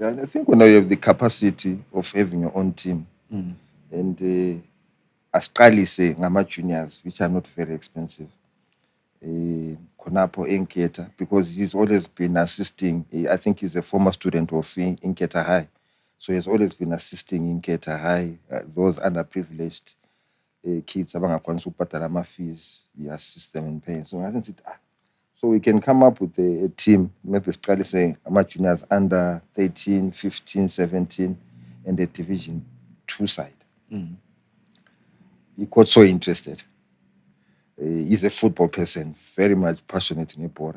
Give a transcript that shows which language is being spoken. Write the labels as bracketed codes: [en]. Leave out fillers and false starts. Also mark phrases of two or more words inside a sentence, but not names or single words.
[en] I think when you have the capacity of having your own team, and as Kali say, ngama juniors, which are not very expensive. Konapo Inketa, because he's always been assisting. I think he's a former student of Inketa High. So he's always been assisting Inketa High, those underprivileged kids [nd] abangakwanisa ukubhadala ama fees, [en] he assists them in paying. So I think so we can come up with a team, maybe Scali saying juniors under 13, 15, 17, and the Division 2 side. He got so interested. He's a football person, very much passionate in Ipora.